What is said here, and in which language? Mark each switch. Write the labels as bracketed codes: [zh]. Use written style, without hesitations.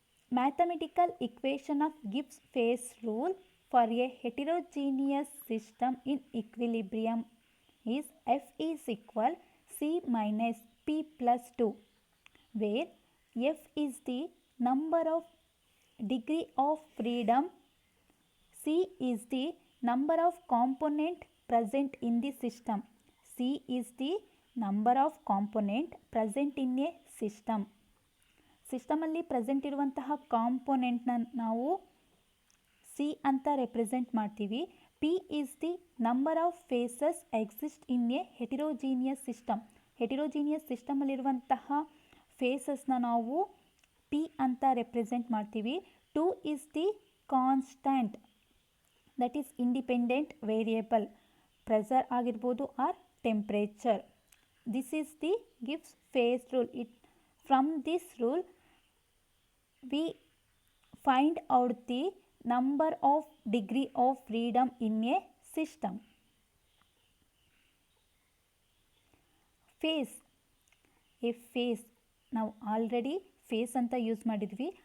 [en] Mathematical equation of Gibbs phase rule for a heterogeneous system in equilibrium is F is equal C minus P plus 2, where F is the number of degree of freedom, C is the number of component present in the system. C is the number of component present in a system. [kn] ಸಿಸ್ಟಮಲ್ಲಿ present ಇರುವಂತಹ ಕಾಂಪೊನೆಂಟ್ನ ನಾವು C ಅಂತ represent ಮಾಡ್ತೀವಿ. [en] P is the number of phases exist in a heterogeneous system. [kn] Heterogeneous ಸಿಸ್ಟಮಲ್ಲಿರುವಂತಹ ಫೇಸಸ್ನ ನಾವು P ಅಂತ represent ಮಾಡ್ತೀವಿ. [en] 2 is the constant, that is independent variable, pressure [kn] ಆಗಿರ್ಬೋದು [en] Or temperature. This is the gives phase rule. From this rule, we find out the number of degree of freedom in a system. Phase. A phase. [kn] ನಾವು already face ಅಂತ use ಮಾಡಿದ್ವಿ.